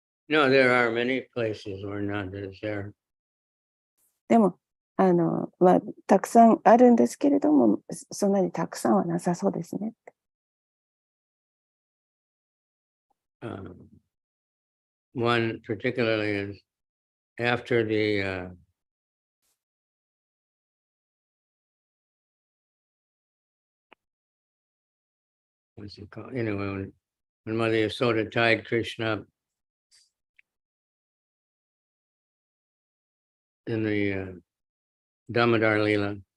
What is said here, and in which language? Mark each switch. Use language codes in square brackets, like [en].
[en] No, there are many places where Nanda is there. [ja] でも、たくさんあるんですけれども、そんなにたくさんはなさそうですね。 [en] One particularly is after the what's it called? Anyway, when Mother Yasoda tied Krishna up in the Damodar Lila.